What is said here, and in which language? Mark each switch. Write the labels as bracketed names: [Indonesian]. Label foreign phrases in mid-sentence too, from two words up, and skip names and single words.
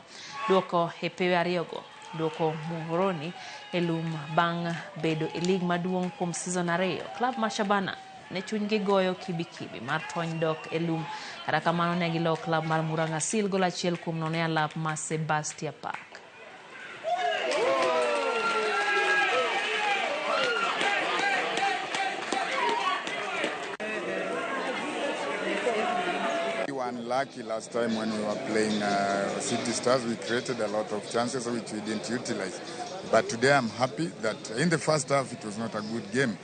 [Luo (Kenya and Tanzania)] Duoko e pewe ariyogo, duoko Muhoroni e lum bang' bedo e lig maduong' kuom season 2. Club mar Shabana ne chunygi goyo kibikibi mar tony dok e lum, kata kamano ne gilo club mar Murangasil gol 1-0 e alap ma Sebastia Park. [English] We were unlucky last time when we were playing City Stars. We created a lot of chances which we didn't utilize. But today I'm happy that in the first half it was not a good game.